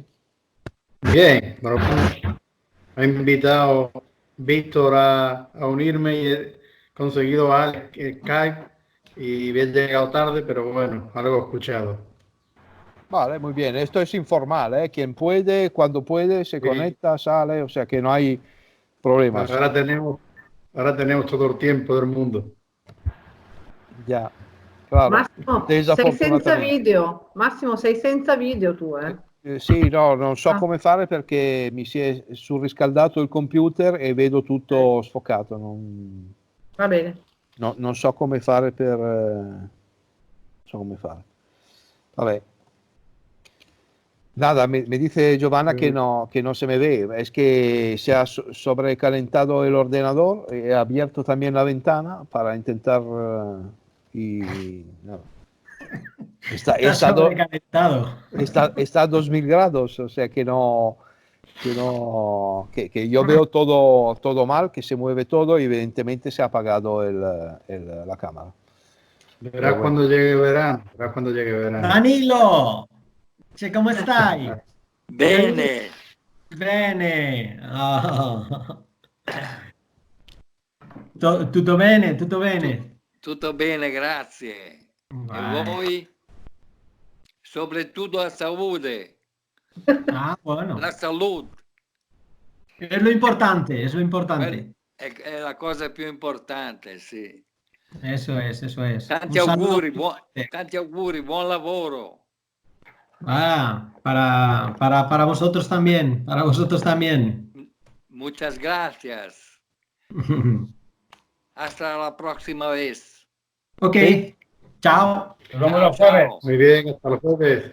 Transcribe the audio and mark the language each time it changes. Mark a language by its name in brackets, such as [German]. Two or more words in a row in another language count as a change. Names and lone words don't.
[Spanish] Bien, bueno, me ha invitado Víctor a unirme y he conseguido Skype y he llegado tarde, pero bueno, algo he escuchado. Vale, muy bien. Esto es informal, ¿eh? Quien puede, cuando puede, se Sí. conecta, sale, o sea que no hay problemas. Ahora tenemos todo el tiempo del mundo. Ya, claro. [Italian] Massimo, sei senza [Spanish] Desafortunatamente. [Italian] video. Massimo, sei senza video tu, eh? Sì, no, non so Ah. come fare perché mi si è surriscaldato il computer e vedo tutto sfocato. Va bene. Non so come fare per... non so come fare. Vabbè. [Spanish] Nada, me dice Giovanna que no se me ve. Es que se ha sobrecalentado el ordenador. He abierto también la ventana para intentar... y nada. Está sobrecalentado. Está a 2000 grados, o sea que que yo veo todo mal, que se mueve todo y evidentemente se ha apagado la cámara. Verás cuando llegue verano. [Italian] Danilo, ¿cómo stai? Bene, Bene. Ah. Tutto bene, tutto bene. tutto bene, grazie. Vai. E voi? Soprattutto la salute. [Spanish] Ah, bueno. [Italian] La salute [Spanish] Es lo importante, es lo importante. [Italian] è la cosa più importante, sì. [Spanish] Eso es, eso es. [Italian] Tanti [Spanish] Un saludo. [Italian] auguri, buon lavoro. [Spanish] Ah, para vosotros también, para vosotros también. Muchas gracias. Hasta la próxima vez. Ok, chao. Nos vemos los jueves. Muy bien, hasta el jueves.